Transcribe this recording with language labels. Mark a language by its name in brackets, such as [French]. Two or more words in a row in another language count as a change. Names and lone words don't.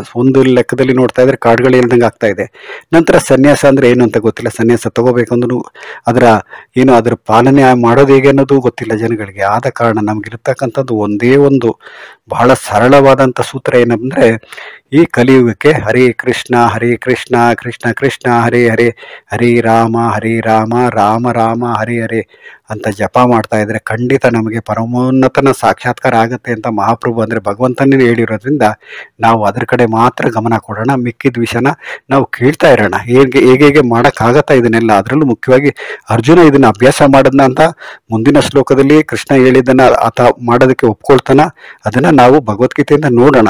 [Kannada] ಒಂದು ಲೆಕ್ಕದಲ್ಲಿ ನೋಡ್ತಾ ಇದ್ರೆ ಕಾಡುಗಳು ಇಲ್ದಂಗೆ ಆಗ್ತಾ ಇದೆ. ನಂತರ ಸನ್ಯಾಸ ಅಂದ್ರೆ ಏನು ಅಂತ ಗೊತ್ತಿಲ್ಲ, ಸನ್ಯಾಸ ತಗೋಬೇಕಂದ್ರೂ ಅದರ ಪಾಲನೆ ಮಾಡೋದು ಹೇಗೆ ಅನ್ನೋದು ಗೊತ್ತಿಲ್ಲ ಜನಗಳಿಗೆ. ಆದ ಕಾರಣ ನಮ್ಗಿರ್ತಕ್ಕಂಥದ್ದು ಒಂದೇ ಒಂದು ಬಹಳ ಸರಳವಾದಂಥ ಸೂತ್ರ ಏನಂದ್ರೆ ಈ ಕಲಿಯುಗಕ್ಕೆ ಹರೇ ಕೃಷ್ಣ ಕೃಷ್ಣ ಕೃಷ್ಣ ಹರೇ ಹರೇ, ಹರೇ ರಾಮ ರಾಮ ರಾಮ ಹರೇ ಹರೇ ಅಂತ ಜಪ ಮಾಡ್ತಾ ಇದ್ರೆ ಖಂಡಿತ ನಮಗೆ ಪರಮೋನ್ನತನ ಸಾಕ್ಷಾತ್ಕಾರ ಆಗತ್ತೆ ಅಂತ ಮಹಾಪ್ರಭು ಅಂದ್ರೆ ಭಗವಂತನೇ ಹೇಳಿರೋದ್ರಿಂದ ನಾವು ಅದ್ರ ಕಡೆ ಮಾತ್ರ ಗಮನ ಕೊಡೋಣ. ಮಿಕ್ಕಿದ ವಿಷಯನ ನಾವು ಕೇಳ್ತಾ ಇರೋಣ, ಹೇಗೆ ಮಾಡೋಕ್ಕಾಗತ್ತಾ ಇದನ್ನೆಲ್ಲ. ಅದರಲ್ಲೂ ಮುಖ್ಯವಾಗಿ ಅರ್ಜುನ ಇದನ್ನ ಅಭ್ಯಾಸ ಮಾಡೋದನ್ನ ಅಂತ ಮುಂದಿನ ಶ್ಲೋಕದಲ್ಲಿ ಕೃಷ್ಣ ಹೇಳಿದ್ದನ್ನ ಆತ ಮಾಡೋದಕ್ಕೆ ಒಪ್ಕೊಳ್ತಾನ, ಅದನ್ನ ನಾವು ಭಗವದ್ಗೀತೆಯಿಂದ ನೋಡೋಣ.